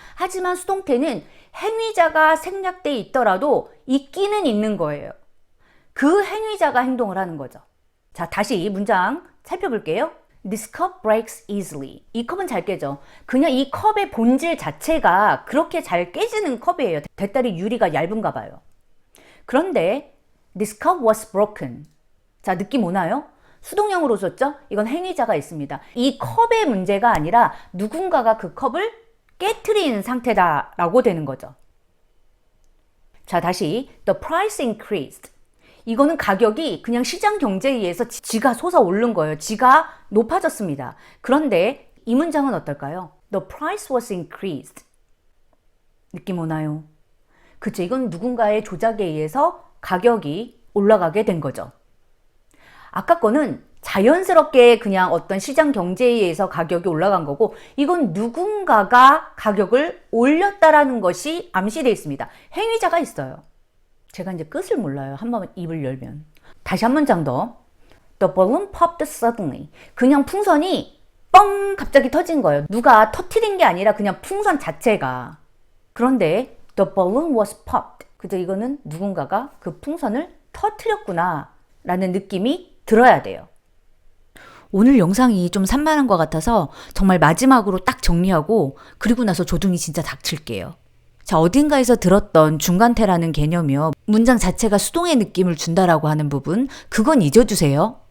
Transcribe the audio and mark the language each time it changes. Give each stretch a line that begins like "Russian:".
Korean: 하지만 수동태는 행위자가 생략돼 있더라도 있기는 있는 거예요. 그 행위자가 행동을 하는 거죠. 자, 다시 이 문장 살펴볼게요.
English: This cup breaks easily.
Korean: 이 컵은 잘 깨져. 그냥 이 컵의 본질 자체가 그렇게 잘 깨지는 컵이에요. 대따리 유리가 얇은가 봐요. 그런데
English: This cup was broken. 자, 느낌 오나요? 수동형으로 썼죠? 이건 행위자가 있습니다. 이 컵의 문제가 아니라 누군가가 그 컵을 깨트린 상태다라고 되는 거죠.
Korean: 자, 다시
English: The price increased.
Korean: 이거는 가격이 그냥 시장 경제에 의해서 지가 솟아오른 거예요. 지가 높아졌습니다. 그런데 이 문장은 어떨까요?
English: The price was increased.
Korean: 느낌 오나요? 그쵸, 이건 누군가의 조작에 의해서 가격이 올라가게 된 거죠. 아까 거는 자연스럽게 그냥 어떤 시장 경제에 의해서 가격이 올라간 거고, 이건 누군가가 가격을 올렸다라는 것이 암시되어 있습니다. 행위자가 있어요. 제가 이제 끝을 몰라요. 한번 입을 열면. 다시 한 문장 더.
English: The balloon popped suddenly.
Korean: 그냥 풍선이 뻥 갑자기 터진 거예요. 누가 터트린 게 아니라 그냥 풍선 자체가. 그런데
English: the balloon was popped.
Korean: 그죠? 이거는 누군가가 그 풍선을 터트렸구나 라는 느낌이 들어야 돼요. 오늘 영상이 좀 산만한 것 같아서 정말 마지막으로 딱 정리하고 그리고 나서 조둥이 진짜 닥칠게요. 자, 어딘가에서 들었던 중간태라는 개념이요. 문장 자체가 수동의 느낌을 준다라고 하는 부분, 그건 잊어주세요.